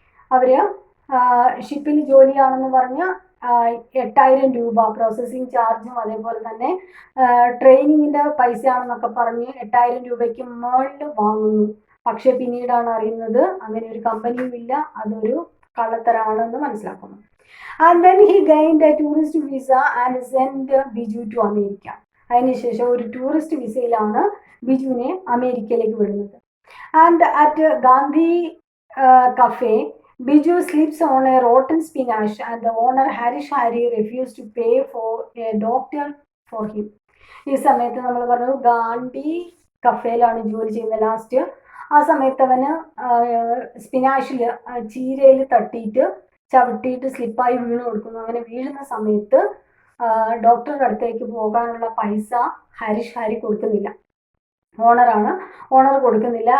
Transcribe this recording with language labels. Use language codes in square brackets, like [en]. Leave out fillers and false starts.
[ml] അവർ ഷിപ്പിൽ ജോലിയാണെന്ന് പറഞ്ഞ് 8,000 രൂപ പ്രോസസ്സിംഗ് ചാർജും അതേപോലെ തന്നെ ട്രെയിനിങ്ങിൻ്റെ പൈസയാണെന്നൊക്കെ പറഞ്ഞ് 8,000 രൂപയ്ക്ക് മുകളിൽ വാങ്ങുന്നു. പക്ഷെ പിന്നീടാണ് അറിയുന്നത് അങ്ങനെ ഒരു കമ്പനിയും ഇല്ല, അതൊരു കള്ളത്തരാണെന്ന് മനസ്സിലാക്കുന്നു. [en] And then he gained a tourist visa and send Biju to America. [ml] അതിനുശേഷം ഒരു ടൂറിസ്റ്റ് വിസയിലാണ് ബിജുവിനെ അമേരിക്കയിലേക്ക് വിടുന്നത്. [en] And at Gandhi cafe Biju sleeps on a rotten spinach and the owner Harish Hari refused to pay for a doctor for him. [ml] ഈ സമയത്ത് നമ്മൾ പറഞ്ഞു ഗാന്ധി കഫേയിലാണ് ജോലി ചെയ്യുന്നത് ലാസ്റ്റ്. ആ സമയത്ത് അവന് സ്പിനാഷിൽ ചീരയിൽ തട്ടിയിട്ട് ചവിട്ടിയിട്ട് സ്ലിപ്പായി വീണ് കൊടുക്കുന്നു. അങ്ങനെ വീഴുന്ന സമയത്ത് ഡോക്ടറുടെ അടുത്തേക്ക് പോകാനുള്ള പൈസ ഹരീഷ് ഹാരി കൊടുക്കുന്നില്ല, ഓണർ കൊടുക്കുന്നില്ല.